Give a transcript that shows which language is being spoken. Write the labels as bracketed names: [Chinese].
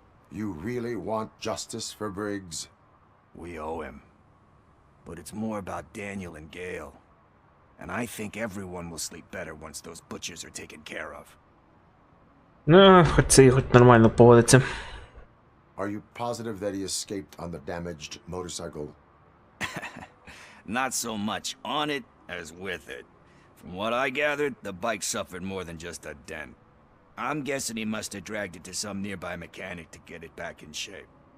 [English] You really want justice for Briggs? We owe him. But it's more about Daniel and Gale. And I think everyone will sleep better once those butchers are taken care of. [Ukrainian] Ну, хоч це хоч нормально поводиться. [English] Are you positive that he escaped on the damaged motorcycle? Not so much on it as with it. From what I gathered, the bike suffered more than just a dent. I'm guessing he must have dragged it to some nearby mechanic to get it back in shape.